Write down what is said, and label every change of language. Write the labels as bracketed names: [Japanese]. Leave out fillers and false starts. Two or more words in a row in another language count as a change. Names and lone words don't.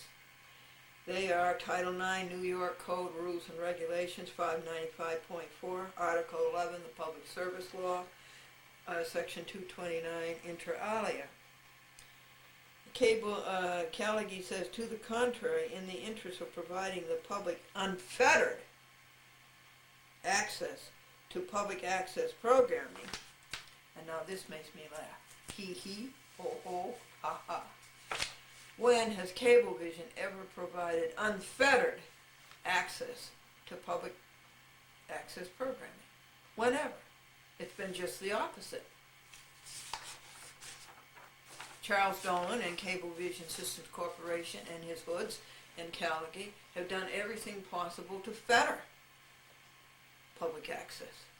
[English] They are Title IX New York Code Rules and Regulations, 595.4, Article 11, the Public Service Law, Section 229, inter alia. Callaghy says, to the contrary, in the interest of providing the public unfettered access to public access programming, and now this makes me laugh, hee hee, ho ho, ha ha. When has Cablevision ever provided unfettered access to public access programming? Whenever. It's been just the opposite. Charles Dolan and Cablevision Systems Corporation and his hoods and Callaghy have done everything possible to fetter public access.